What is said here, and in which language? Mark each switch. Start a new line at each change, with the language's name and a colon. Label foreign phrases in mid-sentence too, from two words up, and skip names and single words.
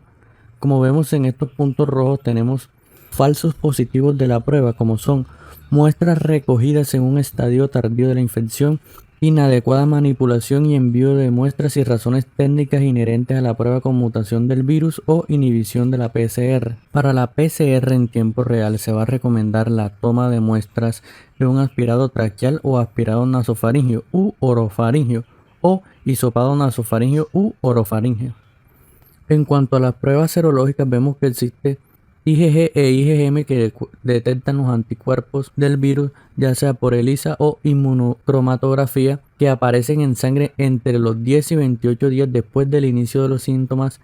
Spanish: Como vemos en estos puntos rojos tenemos falsos positivos de la prueba, como son muestras recogidas en un estadio tardío de la infección, inadecuada manipulación y envío de muestras y razones técnicas inherentes a la prueba con mutación del virus o inhibición de la PCR. Para la PCR en tiempo real se va a recomendar la toma de muestras de un aspirado traqueal o aspirado nasofaríngeo u orofaríngeo o hisopado nasofaríngeo u orofaríngeo. En cuanto a las pruebas serológicas, vemos que existe IgG e IgM que detectan los anticuerpos del virus, ya sea por ELISA o inmunocromatografía, que aparecen en sangre entre los 10 y 28 días después del inicio de los síntomas.